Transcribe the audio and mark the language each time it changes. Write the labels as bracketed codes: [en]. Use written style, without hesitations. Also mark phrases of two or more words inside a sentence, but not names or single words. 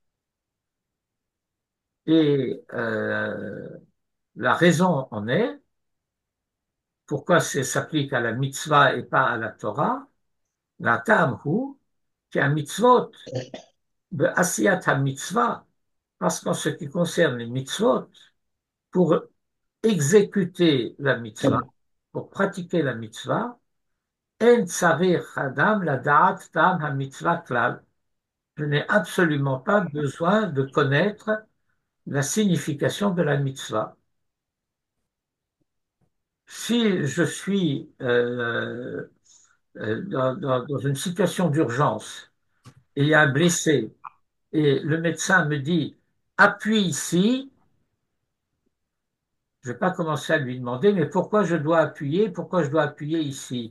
[fr] Et la raison en est, pourquoi ça s'applique à la mitzvah et pas à la Torah, [he] הטעם הוא, [fr] qui est un mitzvot, de [he] עשיית המצווה, [fr] parce qu'en ce qui concerne les mitzvot, pour exécuter la mitzvah, pour pratiquer la mitzvah, [he] אין צריך אדם לדעת טעם המצווה כלל. [fr] Je n'ai absolument pas besoin de connaître la signification de la mitzvah. Si je suis dans une situation d'urgence et il y a un blessé et le médecin me dit appuie ici, je ne vais pas commencer à lui demander mais pourquoi je dois appuyer ici?